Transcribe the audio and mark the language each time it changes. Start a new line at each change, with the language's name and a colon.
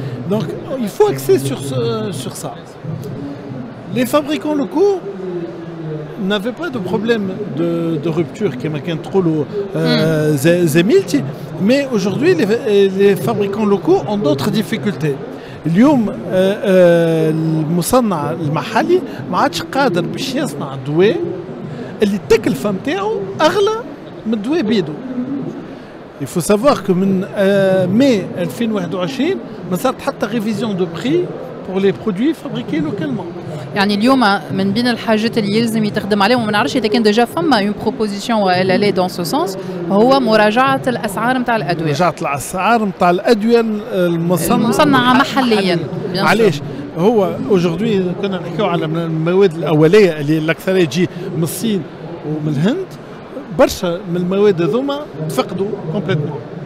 French: Donc il faut axer sur ça. Les fabricants locaux n'avaient pas de problème de rupture
Arabic: كما كان تقولوا زميلتي
French: mais aujourd'hui les fabricants locaux ont d'autres difficultés.
Arabic: اليوم المصنع المحلي ما عادش قادر باش يصنع دواء اللي التكلفه نتاعو اغلى من الدواء بيدو.
French: Il faut savoir que
Arabic: من mai 2021 ما صارت حتى ريفيزيون دو بري
French: pour les produits fabriqués localement.
Arabic: يعني اليوم من بين الحاجات اللي يلزم يتخدم عليهم وما نعرفش اذا كان ديجا فما
French: اون بروبوزيسيون
Arabic: والا لا
French: دون سو سونس
Arabic: هو مراجعه الاسعار نتاع الادويه. مراجعه الاسعار نتاع الادويه المصنعه محليا. علاش؟ هو اوجوردي كنا نحكيو على المواد الاوليه اللي الاكثريه تجي من الصين ومن الهند برشا من المواد هذوما تفقدوا كومبليتمون.